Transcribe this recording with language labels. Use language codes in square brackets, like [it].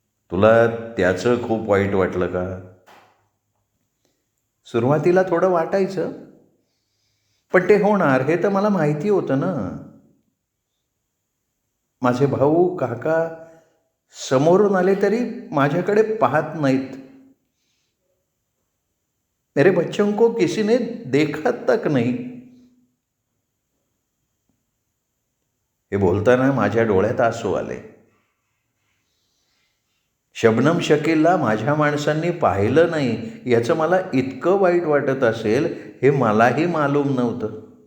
[mr] तुला त्याचं खूप वाईट वाटलं का? सुरुवातीला थोडं वाटायचं, पण ते होणार हे तर मला माहिती होतं ना. माझे भाऊ काका समोरून आले तरी माझ्याकडे पाहत नाहीत. [hi] मेरे बच्चों को किसी ने देखा तक नहीं. [mr] हे बोलताना माझ्या डोळ्यात आसू आले. शबनम शकीलला माझ्या माणसांनी पाहिलं नाही याचं मला इतकं वाईट वाटत असेल हे मलाही मालूम नव्हतं.